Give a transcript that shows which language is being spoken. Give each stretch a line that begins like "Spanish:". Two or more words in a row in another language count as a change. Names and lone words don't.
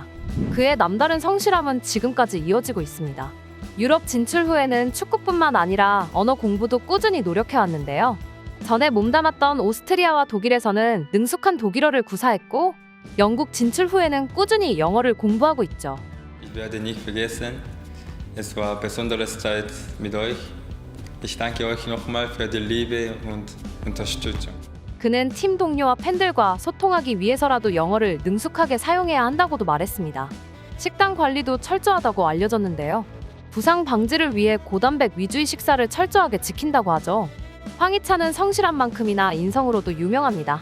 Korean: 그의 남다른 성실함은 지금까지 이어지고 있습니다. 유럽 진출 후에는 축구뿐만 아니라 언어 공부도 꾸준히 노력해왔는데요. 전에 몸담았던 오스트리아와 독일에서는 능숙한 독일어를 구사했고 영국 진출 후에는 꾸준히 영어를 공부하고 있죠.
German: Ich werde nicht vergessen. Es war besonderes Zeit mit euch. Ich danke euch nochmal für die Liebe und Unterstützung.
Korean: 그는 팀 동료와 팬들과 소통하기 위해서라도 영어를 능숙하게 사용해야 한다고도 말했습니다. 식단 관리도 철저하다고 알려졌는데요. 부상 방지를 위해 고단백 위주의 식사를 철저하게 지킨다고 하죠. 황희찬은 성실한 만큼이나 인성으로도 유명합니다.